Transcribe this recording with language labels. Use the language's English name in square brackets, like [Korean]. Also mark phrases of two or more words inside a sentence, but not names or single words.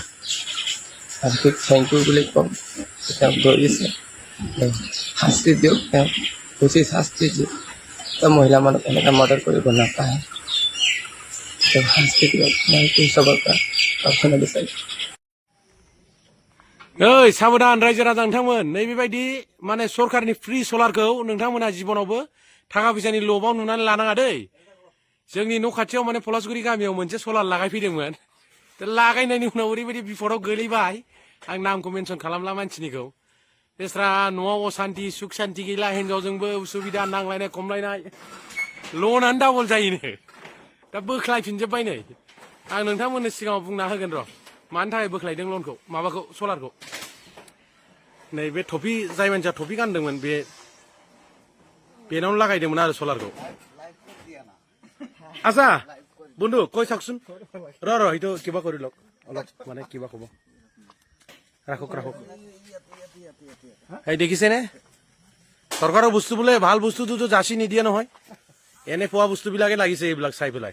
[Assamese] আৰক্ষীক [English] thank you [Assamese] বুলি ক'ম। তেওঁক ধৰিছে, শাস্তি দিয়ক, তেওঁক উচিত শাস্তি দিয়ক। তেওঁ মহিলা মানুহ এনেকৈ মৰ্ডাৰ কৰিব নাপায়, তেওঁক শাস্তি দিয়ক। মই এইটো চবৰ পৰা প্ৰাৰ্থনা বিচাৰিছোঁ। [Bodo] ओइ साबधान रायजो राजा नोंथांमोन नैबेबायदि माने सरकारनि फ्रि सलारखौ नोंथांमोना जिबनावबो थाखा फैसानि लबाव नुनानै लानाङा दै। जोंनि न' खाथियाव माने पलासगुरि गामियाव मोनसे सलार लागायफैदोंमोन। लागायनायनि उनाव ओरैबायदि बिपदआव गोलैबाय, आं नामखौ मेनसन खालामला मानसिनिखौ। बेस्रा न'आव असान्ति सुख सान्ति गैला, हिनजावजोंबो उसुबिदा, नांलायनाय खमलायनाय, लनानो डाबल जायोनो। दा बोख्लायफिनजोब्बाय नै। आं नोंथांमोननो सिगाङाव बुंना होगोन र' मानि थाखाय बोख्लायदों लनखौ, माबाखौ सलारखौ। नै बे टफि जाय मानसिया टफि गानदोंमोन बेनावनो लागायदोंमोन आरो सलारखौ। [Assamese] আচ্ছা বন্ধু কৈ চাওকচোন। ৰ এইটো কিবা কৰি লওক, অলপ মানে কিবা ক'ব। ৰাখক ৰাখক। এই দেখিছেনে, চৰকাৰৰ বস্তু বোলে ভাল বস্তুটোতো যাচি নিদিয়ে নহয়, এনে পোৱা বস্তুবিলাকে লাগিছে এইবিলাক চাই পেলাই।